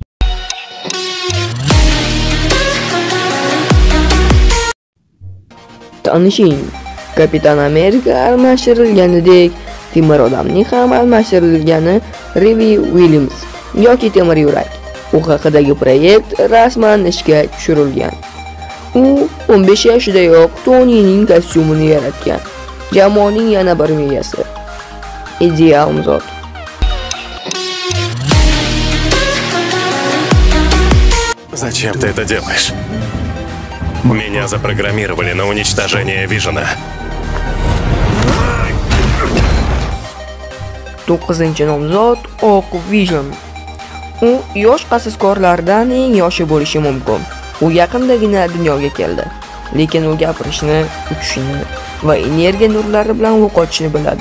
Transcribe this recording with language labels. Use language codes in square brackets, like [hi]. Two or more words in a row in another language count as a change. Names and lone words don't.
[uz] Tanishing, Kapitan Amerika almashtirilganidek, Temir odamning ham almashtirilgani Rivi Williams yoki Temir yurak. U haqidagi proyekt rasman ishga tushirilgan. U 15 yoshidayoq Tonyning kostyumini yaratgan. Jamoaning yana bir miyasi. Ideal zot. [ru] Зачем ты это делаешь? Меня запрограммировали на уничтожение Вижена. [uz] 9-nomzod Oq Vision. U yosh qasoskorlardan eng yoshi bo'lishi mumkin. U yaqindagina dunyoga keldi, lekin u gapirishni, uchishni va energiya nurlari bilan yo'qotishni biladi.